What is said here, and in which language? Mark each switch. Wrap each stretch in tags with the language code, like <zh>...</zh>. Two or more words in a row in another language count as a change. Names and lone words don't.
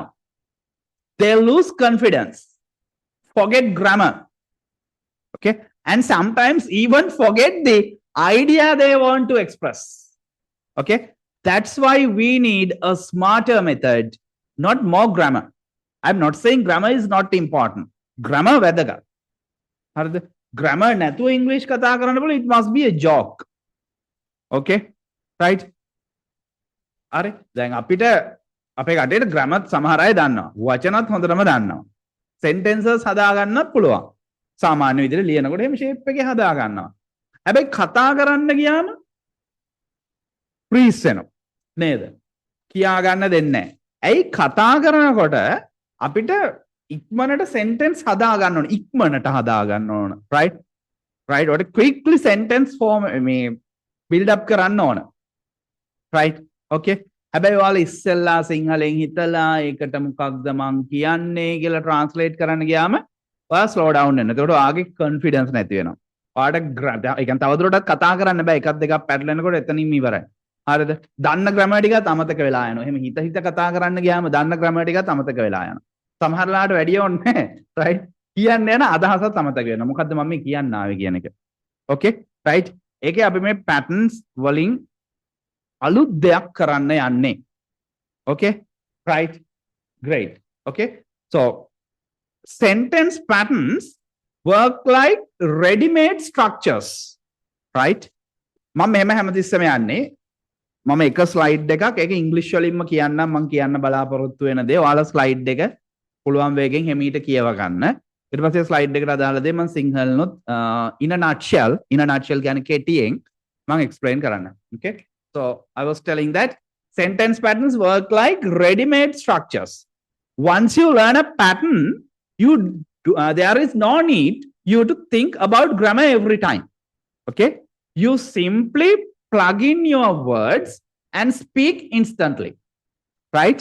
<en>They lose confidence, forget grammar, okay? And sometimes even forget the idea they want to express, okay? That's why we need a smarter method, not more grammar. I'm not saying grammar is not important.</en> <si>Grammar වැදගත්. හරිද? Grammar නැතුව English කතා කරන්න පුළුවන්,</si> <en>it must be a joke. okay? right?</en> <si>හරි. දැන් අපිට අපේ කටේට ග්‍රැමර් සමහර අය දන්නවා. වචනත් හොඳටම දන්නවා. sentences හදා ගන්නත් පුළුවන්. සාමාන්‍ය විදිහට ලියනකොට එහෙම shape එකේ හදා ගන්නවා. හැබැයි කතා කරන්න ගියාම freeze වෙනවා. නේද? කියා ගන්න දෙන්නේ නැහැ. ඇයි කතා කරනකොට අපිට ඉක්මනට sentence හදා ගන්න ඕන. ඉක්මනට හදා ගන්න ඕන.</si> <en>right? right?</en> <si>ඔට</si> <en>quickly sentence form</en> <si>මේ</si> <en>build up</en> <si>කරන්න ඕන.</si> <en>right? okay?</en> <si>හැබැයි ඔයාලා ඉස්සෙල්ලා සිංහලෙන් හිතලා ඒකට මොකක්ද මං කියන්නේ කියලා ට්‍රාන්ස්ලේට් කරන්න ගියාම ඔයා</si> <en>slow down</en> <si>වෙනවා. ඒකට ඔයාගේ කොන්ෆිඩන්ස් නැති වෙනවා. ඔයාට ඒ කියන්නේ තවදුරටත් කතා කරන්න බෑ. එකක් දෙකක් පැටලෙනකොට එතනින්ම ඉවරයි. හරිද? දන්න ග්‍රැමර් ටිකත් අමතක වෙලා යනවා. එහෙම හිත කතා කරන්න ගියාම දන්න ග්‍රැමර් ටිකත් අමතක වෙලා යනවා. සමහරලාට වැඩි ඕනේ නැහැ. right? කියන්න යන අදහසත් අමතක වෙනවා. මොකද්ද මම මේ කියන්න ආවේ කියන එක.</si> <en>okay? right?</en> <si>ඒකේ අපි මේ patterns වලින් අලුත් දෙයක් කරන්න යන්නේ.</si> <en>okay? right? great. okay? so sentence patterns work like ready-made structures. right?</en> <si>මම මෙහෙම හැමතිස්සෙම යන්නේ මම එක ස්ලයිඩ් එකක් ඒක ඉංග්‍රීසි වලින්ම කියන්නම් මම කියන්න බලාපොරොත්තු වෙන දේ ඔයාලා ස්ලයිඩ් එක පුළුවන් වේගෙන් හැමීට කියව ගන්න. ඊට පස්සේ ස්ලයිඩ් එකට අදාළ දේ මම සිංහලනොත්</si> <en>in a nutshell</en> <si>කියන්නේ කෙටියෙන් මම explain කරන්න.</si> <en>okay? So I was telling that sentence patterns work like ready-made structures. Once you learn a pattern, there is no need you to think about grammar every time. Okay, you simply plug in your words and speak instantly, right?</en>